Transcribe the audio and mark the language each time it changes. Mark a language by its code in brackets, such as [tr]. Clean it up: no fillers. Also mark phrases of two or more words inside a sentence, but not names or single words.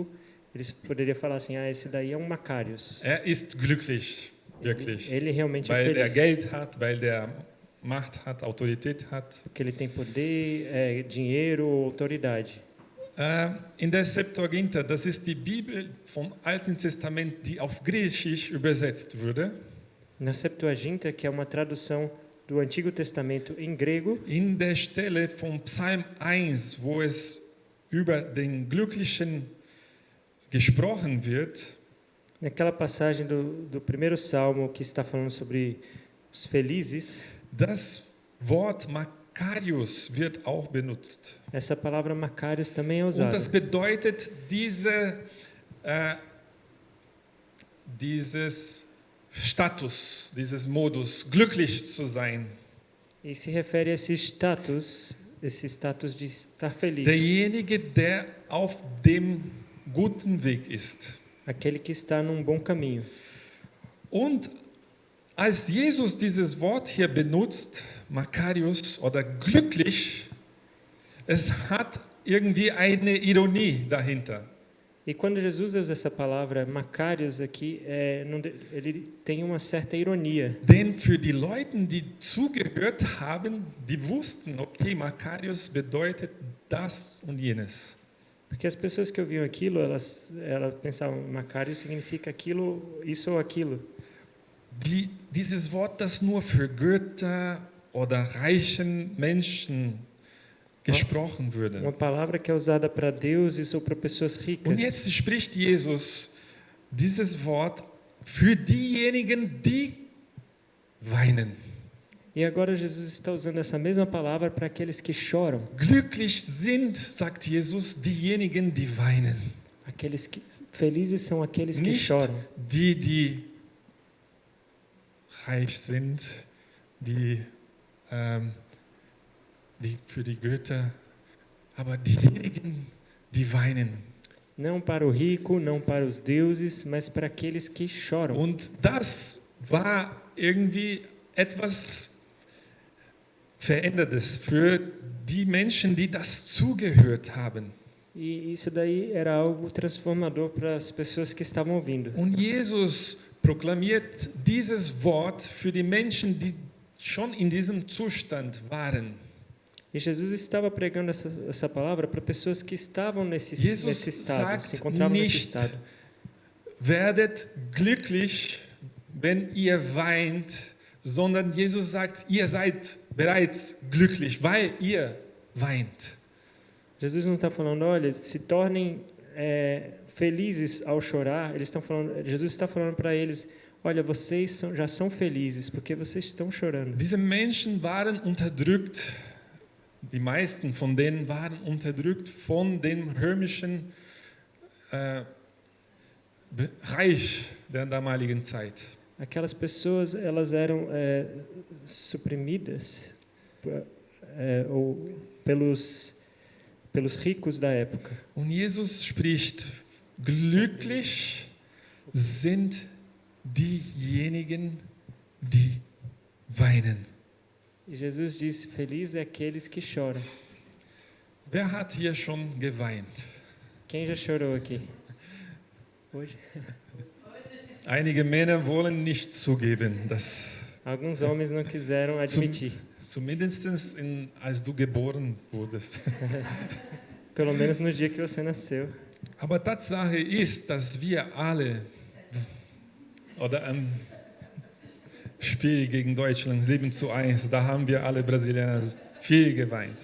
[pt] Eles poderiam falar assim: esse daí é um Makarios. [de] Ist glücklich, wirklich. [pt] Ele realmente [de] weil [pt] é feliz. [de] Geld hat, weil Macht hat, Autorität hat. [pt] Porque ele tem poder, dinheiro ou autoridade. [de] In der Septuaginta, das ist die Bibel vom Alten Testament, die auf Griechisch übersetzt wurde. [pt] Na Septuaginta, que é uma tradução do Antigo Testamento em grego, [de] in der Stelle vom Psalm 1, wo es über den Glücklichen gesprochen wird, [pt] naquela passagem do primeiro salmo que está falando sobre os felizes, [de] das Wort Makarios wird auch benutzt. [pt] essa palavra Makarios também é [de] Und [pt] usada. [de] das bedeutet dieses Status, dieses Modus, glücklich zu sein. [pt] E se refere a esse status de estar feliz. [de] Derjenige, der auf dem guten Weg ist. [pt] Aquele que está num bom caminho. [de] Und als Jesus dieses Wort hier benutzt, Makarios oder glücklich, es hat irgendwie eine Ironie dahinter. [pt] E quando Jesus usa essa palavra Makarios aqui, ele tem uma certa ironia. [de] Denn für die Leute, die zugehört haben, die wussten, okay, Makarios bedeutet das und jenes. [pt] Porque as pessoas que ouviam aquilo, elas pensavam, Makarios significa aquilo, isso ou aquilo. [de] Dieses Wort, das nur für Götter oder reichen Menschen gesprochen würde. [pt] Uma palavra que é usada para deuses ou para pessoas ricas. [de] Und jetzt spricht Jesus dieses Wort für diejenigen, die weinen. [pt] E agora Jesus está usando essa mesma palavra para aqueles que choram. [de] Glücklich sind, sagt Jesus, diejenigen, die weinen. [pt] Felizes são aqueles que [de] Nicht [pt] choram. [de] die reich sind, die für die Götter, aber diejenigen, die weinen. [pt] Não para o rico, não para os deuses, mas para aqueles que choram. [de] Und das war irgendwie etwas Verändertes für die Menschen, die das zugehört haben. [pt] E isso daí era algo transformador para as pessoas que estavam ouvindo. [de] Und Jesus proklamiert dieses Wort für die Menschen, die schon in diesem Zustand waren. [pt] E Jesus estava pregando essa palavra para pessoas que estavam nesse [de] Jesus [pt] estado, [de] sagt [pt] se encontravam nesse [de] nicht, [pt] estado. [de] werdet glücklich, wenn ihr weint, sondern Jesus sagt, ihr seid bereits glücklich, weil ihr weint. [pt] Jesus não está falando, olha, se tornem felizes ao chorar. Jesus está falando para eles, olha, vocês já são felizes porque vocês estão chorando. [de] Diese Menschen waren unterdrückt. Die meisten von denen waren unterdrückt von dem römischen Reich der damaligen Zeit. [pt] Aquelas pessoas, elas eram suprimidas ou pelos ricos da época. [de] Und Jesus spricht, glücklich sind diejenigen, die weinen. [pt] E Jesus disse, feliz é aqueles que choram. [de] Wer hat hier schon geweint? [pt] Quem já chorou aqui? Hoje? [de] Einige Männer wollen nicht zugeben, dass [pt] Alguns homens não quiseram admitir. [de] zumindest als du geboren wurdest. [pt] Pelo menos no dia que você nasceu. [de] Aber Tatsache ist, dass wir alle, oder am Spiel gegen Deutschland 7:1, da haben wir alle Brasilianer viel geweint.